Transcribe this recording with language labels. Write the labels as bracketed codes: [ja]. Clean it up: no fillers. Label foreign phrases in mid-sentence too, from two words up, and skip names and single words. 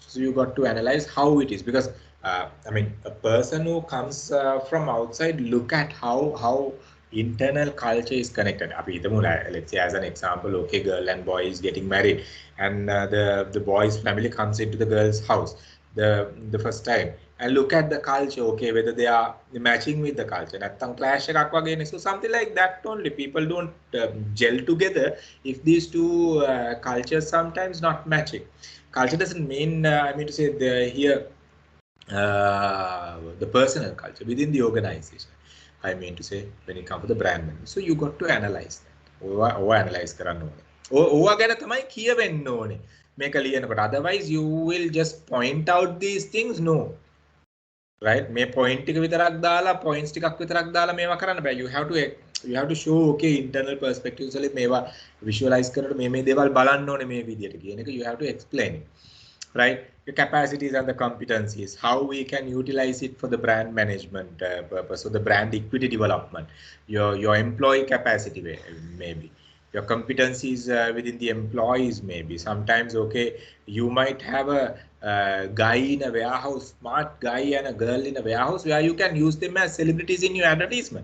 [en] So you got to analyze how it is, because I mean, a person who comes from outside, look at how internal culture is connected. Let's say, as an example, okay, girl and boy is getting married, and the boy's family comes into the girl's house the first time, and look at the culture, okay, whether they are matching with the culture. [si] Clash එකක් වගේනේ. [en] So something like that only. People don't gel together if these two cultures sometimes not matching. Culture doesn't mean, I mean to say, the personal culture within the organization. I mean to say, when it comes to the brand management. So you got to analyze that. [si] Or analyze කරන්න ඕනේ. ඕවා ගැන තමයි කියවෙන්න ඕනේ. මේක ලියනකොට. [en] Otherwise you will just point out these things. No. Right? [si] මේ point ටික විතරක් දාලා, points ටිකක් විතරක් දාලා මේවා කරන්න බෑ. [en] You have to show, okay, internal perspectives [si] වලින් මේවා visualize කරනකොට මේ දේවල් බලන්න ඕනේ මේ විදියට කියන එක. [en] You have to explain it. Right? The capacities and the competencies, how we can utilize it for the brand management purpose, or the brand equity development, your employee capacity maybe, your competencies within the employees maybe. Sometimes, okay, you might have a guy in a warehouse, smart guy, and a girl in a warehouse, where you can use them as celebrities in your advertisement.